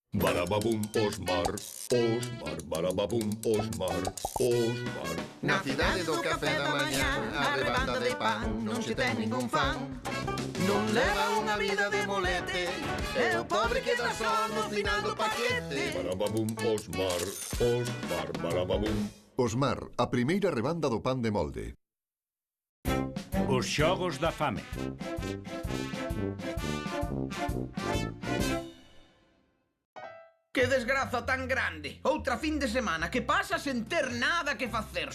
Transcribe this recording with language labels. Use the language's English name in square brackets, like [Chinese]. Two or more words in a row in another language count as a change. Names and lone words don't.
[Galician] Barababum, Osmar. Osmar, barababum, Osmar. Osmar. Na cidade do café da mañá, a rebanda de pan non se ten ningún fan. Non leva unha vida de molete, e o pobre queda só no final do paquete. Barababum, Osmar. Osmar, barababum. Osmar, a primeira rebanda do pan de molde. Os xogos da fame. Que desgraza tan grande. Outra fin de semana que pasa sen ter nada que facer.